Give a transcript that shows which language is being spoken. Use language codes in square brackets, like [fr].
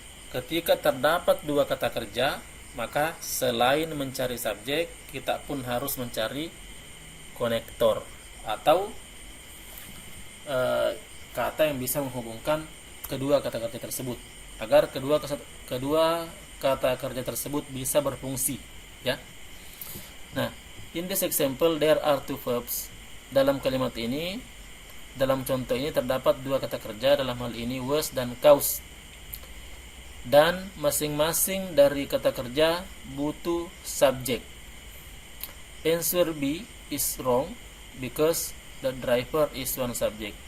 [id] ketika terdapat dua kata kerja, maka selain mencari subjek, kita pun harus mencari konektor atau kata yang bisa menghubungkan kedua kata kerja tersebut agar kedua kata kerja tersebut bisa berfungsi, ya. [en] Nah, in this example there are two verbs. [id] Dalam kalimat ini, dalam contoh ini terdapat dua kata kerja, dalam hal ini was dan caused. Dan masing-masing dari kata kerja butuh subjek. [en] Answer B is wrong because the driver is one subject.